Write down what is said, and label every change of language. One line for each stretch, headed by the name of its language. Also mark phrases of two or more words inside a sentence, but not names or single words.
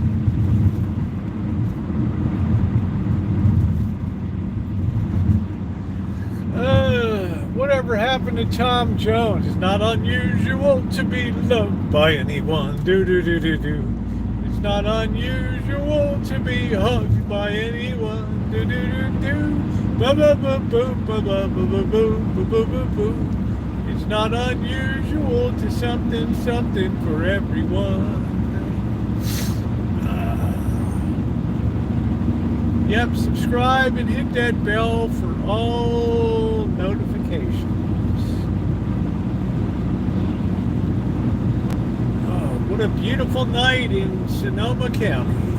English: Whatever happened to Tom Jones? It's not unusual to be loved by anyone. Do. It's not unusual to be hugged by anyone. Do. Ba ba ba boom, ba ba ba ba boom, ba ba ba boom. It's not unusual to something for everyone. Yep, subscribe and hit that bell for all notifications. Oh, what a beautiful night in Sonoma County.